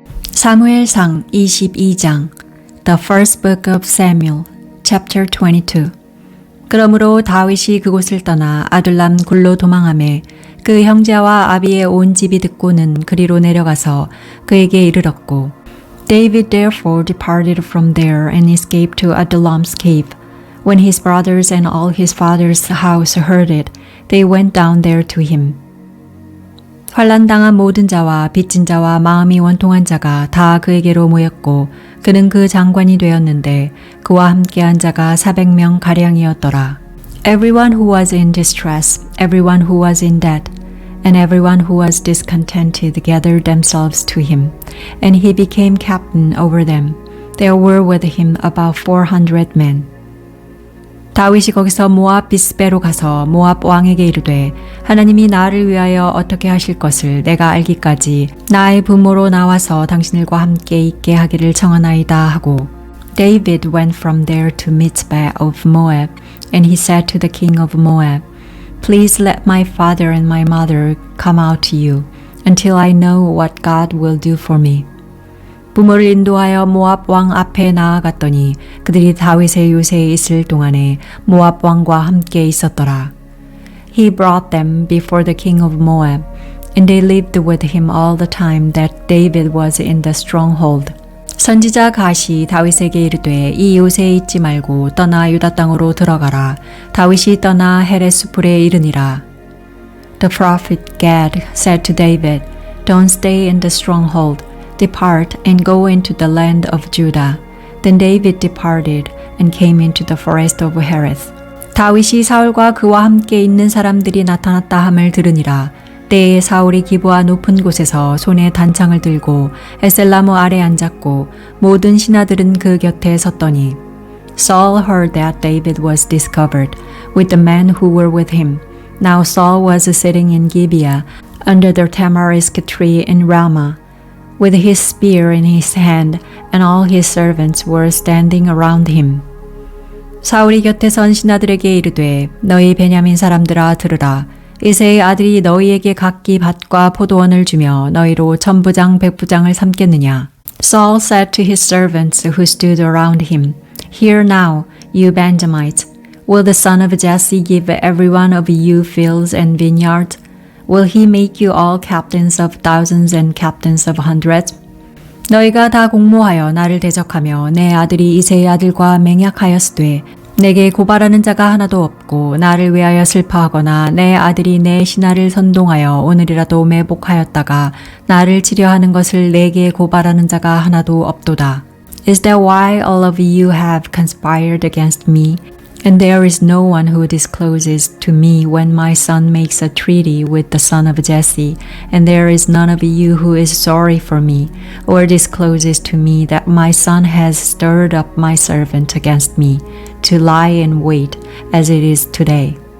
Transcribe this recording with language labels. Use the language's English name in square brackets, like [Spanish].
[Korean] 사무엘상 22장 [English] The First Book of Samuel, Chapter 22. [Korean] 그러므로 다윗이 그곳을 떠나 아둘람 굴로 도망하매 그 형제와 아비의 온 집이 듣고는 그리로 내려가서 그에게 이르렀고 [English] David therefore departed from there and escaped to Adullam's cave. When his brothers and all his father's house heard it, they went down there to him. [Korean] 환난당한 모든 자와 빚진 자와 마음이 원통한 자가 다 그에게로 모였고 그는 그 장관이 되었는데 그와 함께한 자가 400명 가량이었더라. [English] Everyone who was in distress, everyone who was in debt, and everyone who was discontented gathered themselves to him, and he became captain over them. There were with him about 400 men. [Korean] 다윗이 거기서 모압 비스베로 가서 모압 왕에게 이르되 하나님이 나를 위하여 어떻게 하실 것을 내가 알기까지 나의 부모로 나와서 당신들과 함께 있게 하기를 청하나이다 하고 [English] David went from there to Mizpeh of Moab, and he said to the king of Moab, Please let my father and my mother come out to you, until I know what God will do for me. [Korean] 부모를 인도하여 모압 왕 앞에 나아갔더니 그들이 다윗의 요새에 있을 동안에 모압 왕과 함께 있었더라. [English] He brought them before the king of Moab, and they lived with him all the time that David was in the stronghold. [Korean] 선지자 갓이 다윗에게 이르되 이 요새에 있지 말고 떠나 유다 땅으로 들어가라. 다윗이 떠나 헤레스 풀에 이르니라. [English] The prophet Gad said to David, Don't stay in the stronghold. Depart and go into the land of Judah. Then David departed and came into the forest of Hereth. [Korean] 다윗이 사울과 그와 함께 있는 사람들이 나타났다 함을 들으니라. 때에 사울이 기브아 높은 곳에서 손에 단창을 들고 에셀나무 아래 앉았고 모든 신하들은 그 곁에 섰더니 [English] Saul heard that David was discovered with the men who were with him. Now Saul was sitting in Gibeah under the tamarisk tree in Ramah, with his spear in his hand, and all his servants were standing around him. [Korean] 사울이 곁에 선 신하들에게 이르되 너희 베냐민 사람들아 들으라. 이새의 아들이 너희에게 각기 밭과 포도원을 주며 너희로 천부장 백부장을 삼겠느냐. [English] Saul said to his servants who stood around him, Hear now, you Benjamites, will the son of Jesse give every one of you fields and vineyards? Will he make you all captains of thousands and captains of hundreds? [Korean] 너희가 다 공모하여 나를 대적하며 내 아들이 이새의 아들과 맹약하였으되 내게 고발하는 자가 하나도 없고 나를 위하여 슬퍼하거나 내 아들이 내 신하를 선동하여 오늘이라도 매복하였다가 나를 치려하는 것을 내게 고발하는 자가 하나도 없도다. [English] Is that why all of you have conspired against me? And there is no one who discloses to me when my son makes a treaty with the son of Jesse, and there is none of you who is sorry for me, or discloses to me that my son has stirred up my servant against me, to lie in wait, as it is today.